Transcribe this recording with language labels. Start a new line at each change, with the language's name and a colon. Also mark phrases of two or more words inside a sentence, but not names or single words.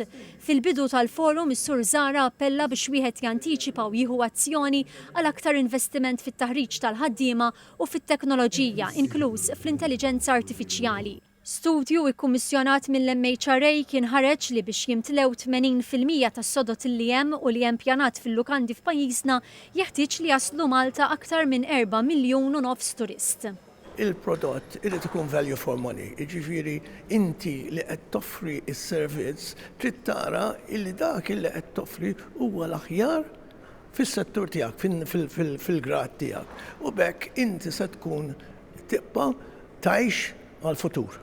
Maltese: Fil-bidu tal-forum, is-Sur Zara appella biex wieħed jantiċipa u jieħu azzjoni għal aktar investiment fit-taħriġ tal-ħaddiema u fit-teknoloġija, inkluż fl-intelligenza artifiċjali. Studju ikkummissjonat mill-MHRA kien ħareġ li biex jimtlew 80% tas-sodot li hemm u li hemm pjanat fil-lukandi f'pajjiżna jeħtieġ li jaslu Malta aktar minn 4,5 miljun turist. Il-prodott irid ikun
English: value for money,
Maltese: jiġifieri inti li qed toffri s-servizz trid tara li dak li qed toffri huwa l-aħjar fis-settur tiegħek, fil-grad tiegħek. U bekk inti se tkun tibqa' tgħix għall-futur.